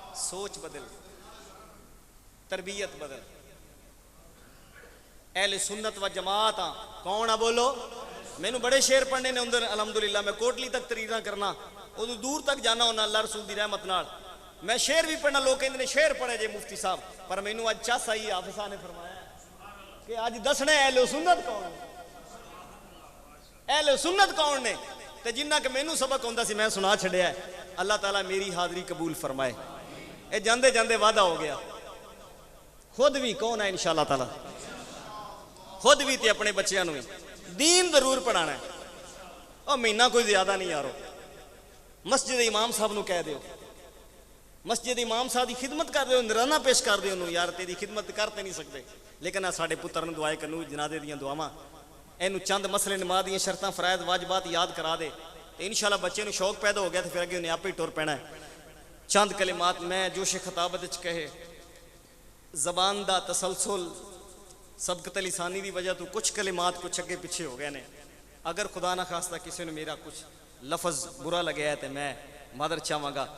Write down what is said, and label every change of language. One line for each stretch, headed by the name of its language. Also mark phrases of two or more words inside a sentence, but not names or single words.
Punjabi: سوچ بدل, تربیت بدل. اہل سنت و جماعت ہاں. کون آ بولو؟ مینوں بڑے شعر پڑھنے نے اندر الحمدللہ. میں کوٹلی تک تقریراں کرنا, ادو دور تک جانا ہونا اللہ رسول دی رحمت نال. میں شعر بھی پڑھنا, لوگ کہندے نے شعر پڑھے جے مفتی صاحب, پر مینوں اج چس آئی حافظ صاحب نے فرمایا کہ اج دسنا اہل سنت کون نے, اہل سنت کون نے. تے جنہ کہ مینوں سبق ہوندا سی میں سنا چھڈیا ہے. اللہ تعالیٰ میری حاضری قبول فرمائے. اے جاندے جاندے وعدہ ہو گیا. خود بھی کون ہے
Arabic: انشاءاللہ تعالیٰ,
Punjabi: خود بھی تے اپنے بچیاں نوں دین ضرور پڑھانا ہے. اور مہینہ کوئی زیادہ نہیں یارو. مسجد امام صاحب نو کہہ دیو, مسجد امام صاحب دی خدمت کر دیو, نذرانہ پیش کر دیو. یار تیری خدمت کرتے نہیں سکتے, لیکن ساڈے پتر نوں دعائے کرنو, جنازے دیاں دعاواں, اینو چند مسئلے نماز دیاں شرطاں فرائض واجبات یاد کرا دے. تے
Arabic: انشاءاللہ
Punjabi: بچے نو شوق پیدا ہو گیا, تے پھر اگے انہیں آپ ہی ٹر پینا ہے. چند کلمات میں جوش خطابت وچ کہے. زبان دا تسلسل سبقت لسانی دی وجہ تو کچھ کلمات کچھ اگے پیچھے ہو گئے نے. اگر خدا نہ خواستہ کسی نے میرا کچھ لفظ برا لگیا ہے تو میں معذرت چاہواں گا.